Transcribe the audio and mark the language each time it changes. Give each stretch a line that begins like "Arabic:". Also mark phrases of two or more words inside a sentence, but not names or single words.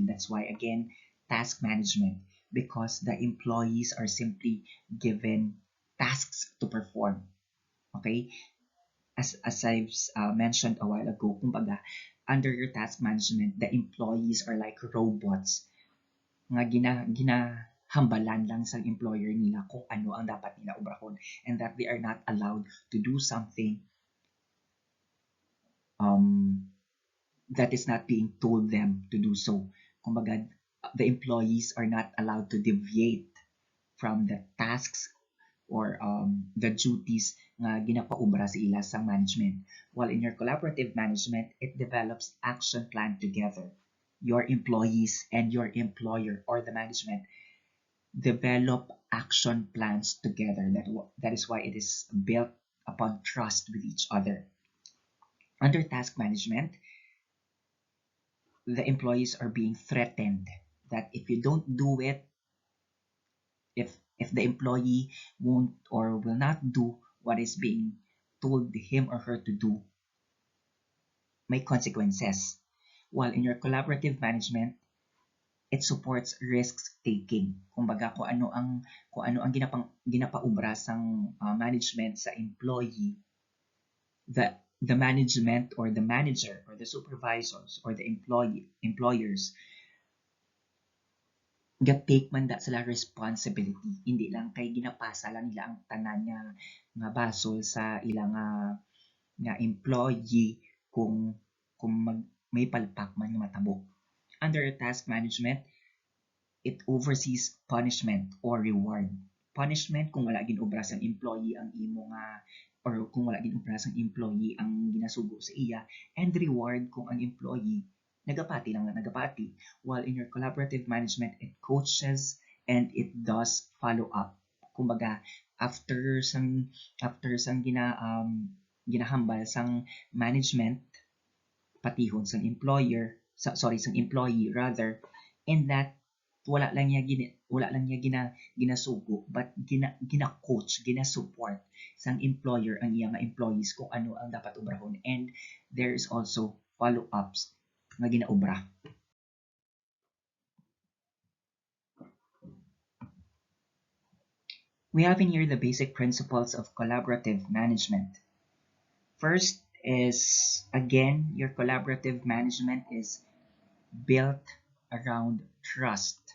English: That's why, again, task management, because the employees are simply given tasks to perform. Okay? As I've mentioned a while ago, kumbaga, under your task management, the employees are like robots
Hiligaynon: nga ginahambalan lang sa employer nila kung ano ang dapat nila obrahon,
English: and that they are not allowed to do something that is not being told them to do so. Kumbaga, the employees are not allowed to deviate from the tasks or the duties
Hiligaynon: nga ginapaubra sa ila sa
English: management. While in your collaborative management, it develops action plan together. Your employees and your employer or the management develop action plans together. That is why it is built upon trust with each other. Under task management, the employees are being threatened that if you don't do it, if the employee won't or will not do what is being told him or her to do, may consequences. While in your collaborative management, it supports risks taking.
Hiligaynon: Kumbaga, kung ano ang ginapaubra sang management sa employee,
English: the management or the manager or the supervisors or the employers take
Hiligaynon: man da sila responsibility, hindi lang kay ginapasa lang nila ang tanan nga basol sa ilang nga employee kung may palpak man nga matabo.
English: Under task management, it oversees punishment or reward.
Hiligaynon: Punishment kung wala ginobra sa employee ang imo nga or kung wala gid obrasang employee ang ginasugo sa iya,
English: and reward
Hiligaynon: kung ang employee nagapati lang na nagapati.
English: While in your collaborative management, it coaches and it does follow up.
Hiligaynon: Kumbaga, after sang ginahambal sang management patihon sang employer, sang employee rather,
English: in that
Hiligaynon: wala lang niya ginasugo, but gina-coach, gina-support sang employer ang iya nga employees kung ano ang dapat obrahon,
English: and there is also follow-ups
Hiligaynon: nga ginaobra.
English: We have in here the basic principles of collaborative management. First is, again, your collaborative management is built around trust.